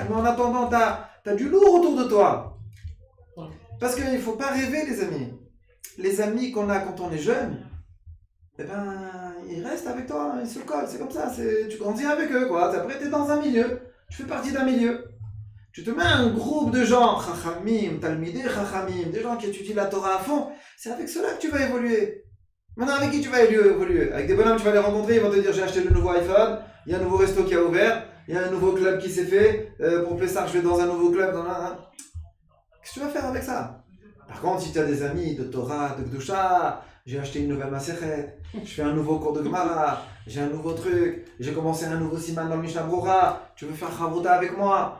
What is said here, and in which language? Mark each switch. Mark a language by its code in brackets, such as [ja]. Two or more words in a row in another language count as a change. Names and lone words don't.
[fr] Mais en attendant, t'as du lourd autour de toi. Parce qu'il ne faut pas rêver, les amis. Les amis qu'on a quand on est jeune, eh ben, ils restent avec toi, ils se collent, c'est comme ça. Tu grandis avec eux, quoi. Après, tu es dans un milieu. Tu fais partie d'un milieu. Tu te mets un groupe de gens, [he] חכמים, תלמידי חכמים, [fr] des gens qui étudient la Torah à fond. C'est avec cela que tu vas évoluer. Maintenant, avec qui tu vas évoluer? Avec des bonhommes, tu vas les rencontrer, ils vont te dire j'ai acheté le nouveau iPhone, il y a un nouveau resto qui a ouvert, il y a un nouveau club qui s'est fait, pour Pessar, je vais dans un nouveau club. Qu'est-ce que tu vas faire avec ça? Par contre, si tu as des amis de Torah, de Gdusha, j'ai acheté une nouvelle Masechet, je fais un nouveau cours de Gemara, j'ai un nouveau truc, j'ai commencé un nouveau siman dans le Mishnah Brura, tu veux faire Chavruta avec moi?